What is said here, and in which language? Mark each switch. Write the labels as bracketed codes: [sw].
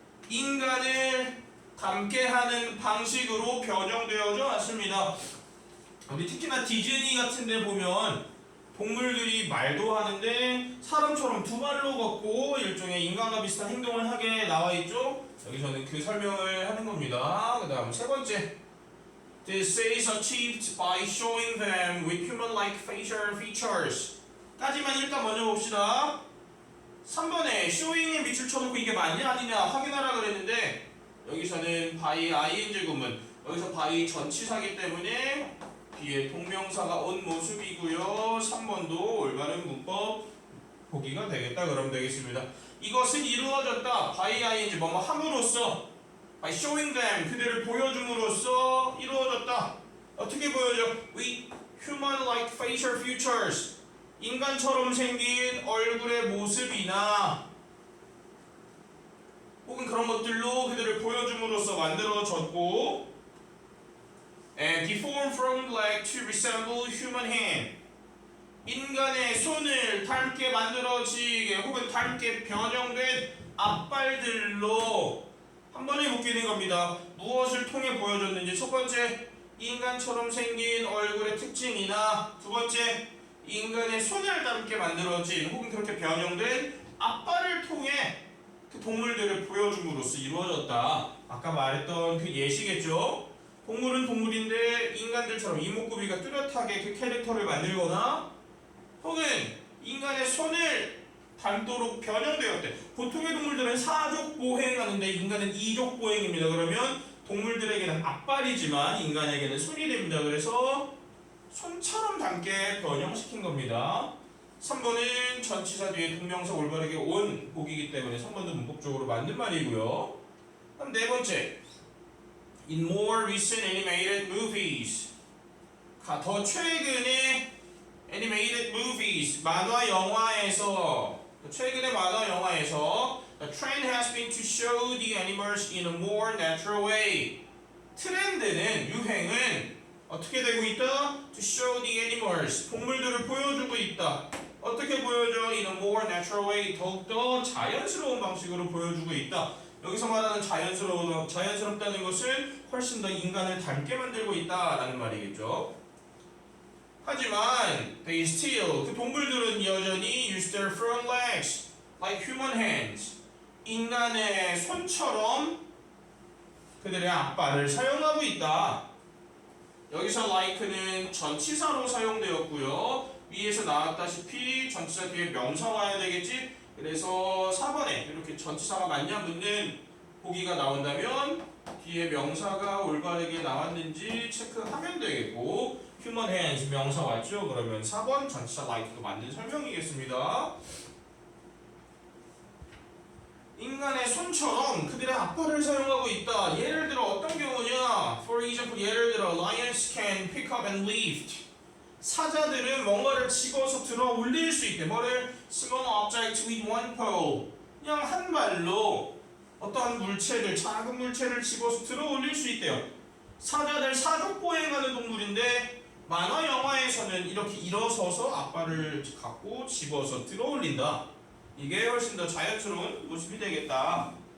[ko] 인간을 닮게 하는 방식으로 변형되어져 왔습니다. 우리 특히나 디즈니 같은 데 보면 동물들이 말도 하는데 사람처럼 두 발로 걷고 일종의 인간과 비슷한 행동을 하게 나와 있죠. 여기서는 그 설명을 하는 겁니다. 그 다음 세 번째, [en] This is achieved by showing them with human-like facial features. [ko] 까지만 일단 먼저 봅시다. 3번에 showing에 밑줄 쳐놓고 이게 맞냐 아니냐 확인하라 그랬는데 여기서는 by ing 구문, 여기서 by 전치사기 때문에 뒤에 동명사가 온 모습이고요. 3번도 올바른 문법 보기가 되겠다. 그러면 되겠습니다. 이것은 이루어졌다. by ing 뭐뭐 함으로써 [en] by showing them [ko] 그들을 보여줌으로써 이루어졌다. 어떻게 보여져? [en] with human-like facial features [ko] 인간처럼 생긴 얼굴의 모습이나 혹은 그런 것들로 그들을 보여줌으로써 만들어졌고 [en] and deformed from leg to resemble human hand. [ko] 인간의 손을 닮게 만들어지게 혹은 닮게 변형된 앞발들로 한 번에 묶이는 겁니다. 무엇을 통해 보여줬는지 첫 번째, 인간처럼 생긴 얼굴의 특징이나 두 번째, 인간의 손을 닮게 만들어진 혹은 그렇게 변형된 앞발을 통해 그 동물들을 보여줌으로써 이루어졌다. 아까 말했던 그 예시겠죠? 동물은 동물인데 인간들처럼 이목구비가 뚜렷하게 그 캐릭터를 만들거나 혹은 인간의 손을 닮도록 변형되었대. 보통의 동물들은 사족 보행하는데 인간은 이족 보행입니다. 그러면 동물들에게는 앞발이지만 인간에게는 손이 됩니다. 그래서 손처럼 닮게 변형시킨 겁니다. 3번은 전치사 뒤에 동명사 올바르게 온 보기이기 때문에 3번도 문법적으로 맞는 말이고요. 그럼 네 번째, [en] in more recent animated movies. [ko] 더 최근에 [en] animated movies, [ko] 만화 영화에서 최근의 만화 영화에서 [en] the trend has been to show the animals in a more natural way. [ko] 트렌드는 유행은 어떻게 되고 있다? [en] To show the animals, [ko] 동물들을 보여주고 있다. 어떻게 보여줘? [en] In a more natural way, [ko] 더욱더 자연스러운 방식으로 보여주고 있다. 여기서 말하는 자연스럽다는 것은 훨씬 더 인간을 닮게 만들고 있다라는 말이겠죠. 하지만 [en] they still, [ko] 그 동물들은 여전히 [en] use their front legs like human hands, [ko] 인간의 손처럼 그들의 앞발을 사용하고 있다. 여기서 like는 전치사로 사용되었고요. 위에서 나왔다시피 전치사 뒤에 명사 와야 되겠지? 그래서 4번에 이렇게 전치사가 맞냐 묻는 보기가 나온다면 뒤에 명사가 올바르게 나왔는지 체크하면 되겠고, human hands 명사 왔죠? 그러면 4번 전치사 like가 맞는 설명이겠습니다. 인간의 손처럼 그들의 앞발을 사용하고 있다. 예를 들어 어떤 경우냐? [en] For example, [ko] 예를 들어 [en] lions can pick up and lift. [ko] 사자들은 뭔가를 집어서 들어 올릴 수 있대. 뭐를? [en] Small object with one pole. [ko] 그냥 한 발로 어떠한 물체를, 작은 물체를 집어서 들어 올릴 수 있대요. 사자들 사족보행하는 동물인데 만화 영화에서는 이렇게 일어서서 앞발을 갖고 집어서 들어 올린다. 이게 훨씬 더 자연스러운 모습이 되겠다.